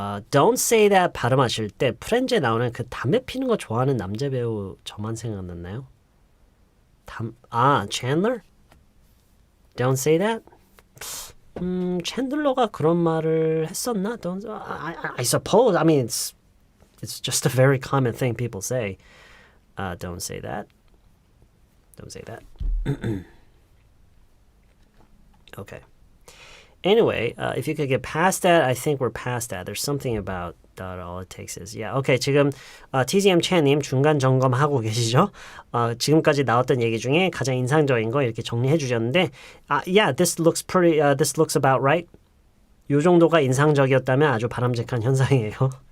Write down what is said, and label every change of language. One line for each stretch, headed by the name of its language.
English: Don't say that
Korean: 발음하실 때 프렌즈에 나오는 그 담배 피는 거 좋아하는 남자 배우 저만 생각났나요?
English: Chandler? Don't say that?
Korean: 챈들러가 그런 말을 했었나?
English: I suppose. I mean, it's just a very common thing people say. Don't say that. Don't say that. Okay. Anyway, if you could get past that, I think we're past that. There's something about that all it takes is. Yeah, okay.
Korean: 지금 TZM 채님 중간 점검하고 계시죠? 지금까지 나왔던 얘기 중에 가장 인상적인 거 이렇게 정리해 주셨는데,
English: yeah, this looks pretty. This looks about right.
Korean: 요 정도가 인상적이었다면 아주 바람직한 현상이에요.